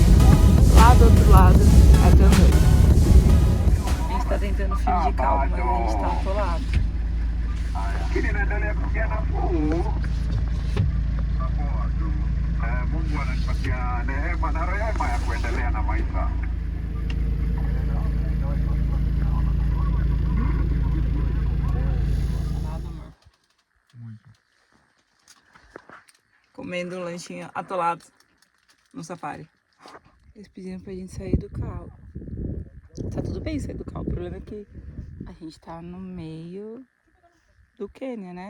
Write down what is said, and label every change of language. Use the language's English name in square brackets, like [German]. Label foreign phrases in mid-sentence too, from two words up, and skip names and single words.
[Portuguese] Lá do outro lado é a Tanzânia. A gente tá tentando fingir calma, mas a gente tá atolado. [Swahili] Mungu anatupatia neema na rehema ya kuendelea na maisha. [Portuguese] Comendo um lanchinho atolado no safari. Eles pediram pra gente sair do carro. Tá tudo bem sair do carro, o problema é que a gente tá no meio do Quênia, né?